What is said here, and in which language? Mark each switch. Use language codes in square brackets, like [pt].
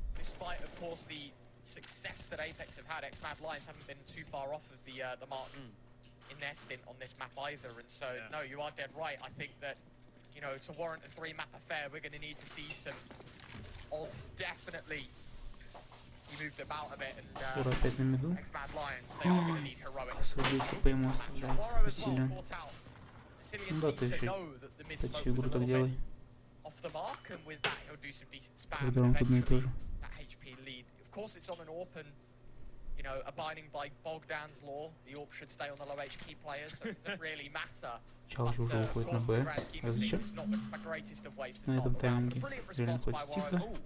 [en] despite, of course, the success that Apex have had, Mad Lions haven't been too far off of the mark in their stint on this map either. And so, no, you are dead right. I think that, you know, to warrant a 3-map affair, we're going to need to see some odds. Definitely, he moved about a bit, and [ru] Скоро опять на миду. [en] Mad Lions, they are going to need heroics. [ru] Свои хп ему оставляет. Василия. Ну да, ты еще почти игру так делай. [en] Off the mark, and with that, he'll do some decent spam. [ru] Каждый раунд одно и то же. [en] That HP lead. Of course, it's on an AWP, and you know, abiding by Bogdan's law, the AWP should stay on the low HP players, so it doesn't really matter. [ru] Чалж уже уходит на Б. А зачем? На этом тайминге реально хоть тихо.